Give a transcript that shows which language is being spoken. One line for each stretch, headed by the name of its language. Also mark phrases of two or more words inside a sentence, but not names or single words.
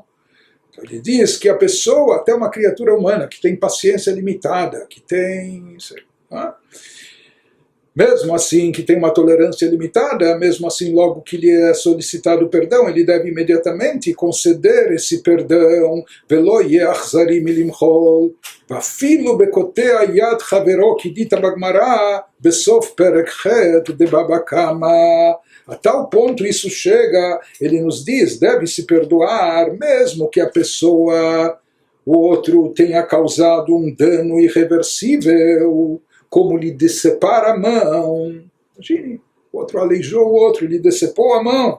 Portuguese: Ele diz que a pessoa, até uma criatura humana, que tem paciência limitada, que tem... mesmo assim, que tem uma tolerância limitada, mesmo assim, logo que lhe é solicitado perdão, ele deve imediatamente conceder esse perdão.
Hebrew: ולא יהא אכזרי מלמחול, ואפילו בקוטע יד חברו,
Portuguese: que dita
Hebrew: bagmará, בסוף פרק ח de Baba Kama.
Portuguese: A tal ponto isso chega, ele nos diz, deve-se perdoar, mesmo que a pessoa, o outro, tenha causado um dano irreversível, como lhe decepar a mão. Imagine, o outro aleijou o outro, lhe decepou a mão.